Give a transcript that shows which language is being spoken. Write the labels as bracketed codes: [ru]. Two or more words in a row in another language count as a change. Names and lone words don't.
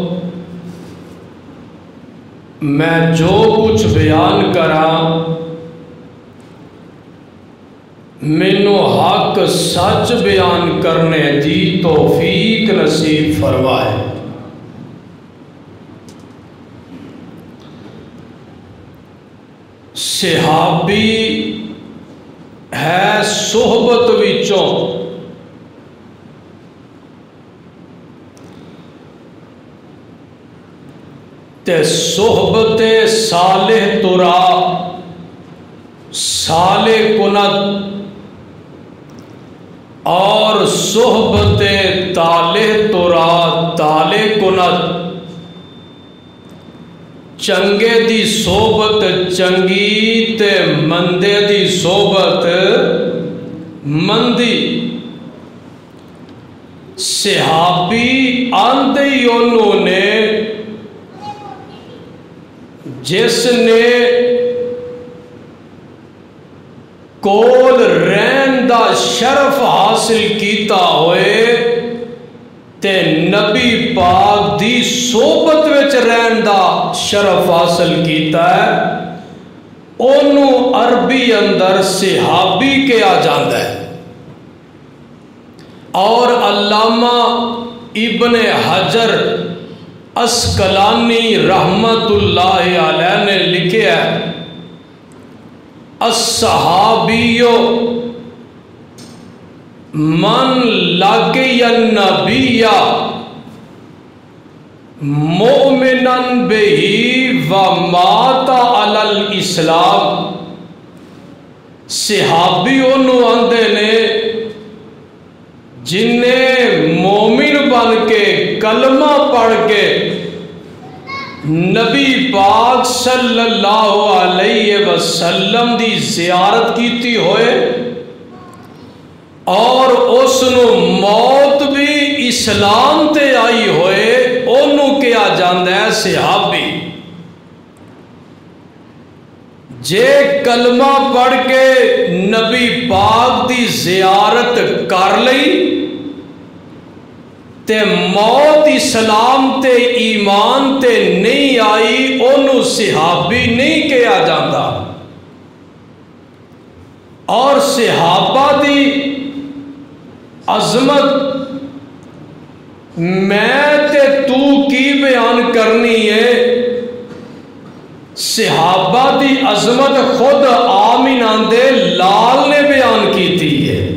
[pa] میں جو کچھ بیان کراں مینوں حق سچ بیان کرنے دی توفیق نصیب فرمائے صحابی ہے صحبت وچوں [fa] تے صحبت صالح ترا صالح کنت اور صحبت طالح ترا طالح کنت [pa] چنگے دی صحبت چنگی تے مندے دی صحبت مندی صحابی آندے انہوں نے جس نے کول رہن دا شرف حاصل کیتا ہوئے تے نبی پاک دی صحبت وچ رہن دا شرف حاصل کیتا ہے انہوں عربی اندر صحابی کہا جاندہ ہے اور علامہ ابن حجر اسقلانی رحمت اللہ علیہ نے لکھے ہے [ar] الصحابیو من لقی النبی مؤمنا بہی ومات علی الاسلام [pa] صحابی انہوں آندے نے جنہیں مومن بن کے کلمہ پڑھ کے نبی پاک صلی اللہ علیہ وسلم دی زیارت کیتی ہوئے اور اس نو موت بھی اسلام تے آئی ہوئے انہوں کیا جاندہ ہے صحابی۔ جے کلمہ پڑھ کے نبی پاک دی زیارت کر لئی تے موت اسلام تے ایمان تے نہیں آئی انہوں صحابی نہیں کیا جاندہ۔ اور صحابہ دی عظمت میں تے تو کی بیان کرنی ہے، صحابہ دی عظمت خود آمینہ دے لال نے بیان کی تھی ہے۔